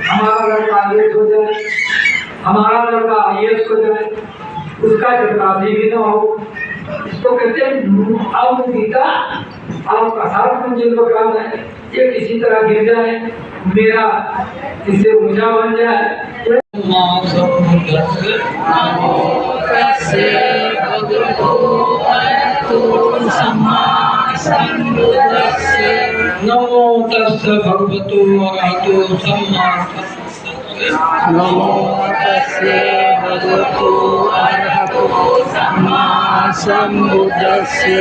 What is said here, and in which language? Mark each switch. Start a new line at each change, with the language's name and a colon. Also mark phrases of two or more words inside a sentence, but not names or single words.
Hindi: हमारा लड़का IAS हो जाए, हमारा लड़का IAS हो जाए, उसका चपरासी भी न हो, इसको कहते हैं अविद्या। आपका 7 मंजिल मकान है, ये किसी तरह गिर जाए, मेरा इससे ऊंचा बन जाए।
Pali: नमो तस्से भगवतो अरहतो सम्मा सम्बुद्धस्से। नमो तस्से भगवतो अरहतो सम्मा सम्बुद्धस्से। नमो तस्से भगवतो अरहतो सम्मा सम्बुद्धस्से।